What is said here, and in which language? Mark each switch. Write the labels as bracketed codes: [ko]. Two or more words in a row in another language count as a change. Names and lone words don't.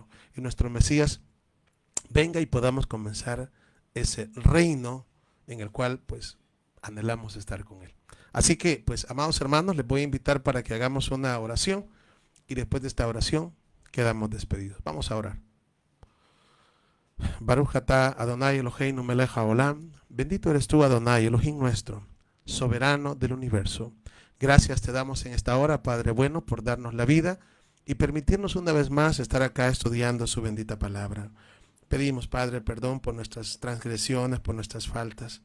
[es] Y nuestro Mesías venga y podamos comenzar ese reino en el cual, pues, anhelamos estar con Él. Así que, pues, amados hermanos, les voy a invitar para que hagamos una oración, y después de esta oración quedamos despedidos. Vamos a orar. [he] ברוך אתה אדוני אלוהינו מלך העולם. [es] Bendito eres tú, [he] אדוני, אלוהים [es] nuestro, soberano del universo. Gracias te damos en esta hora, Padre bueno, por darnos la vida y permitirnos una vez más estar acá estudiando su bendita palabra. Pedimos, Padre, perdón por nuestras transgresiones, por nuestras faltas.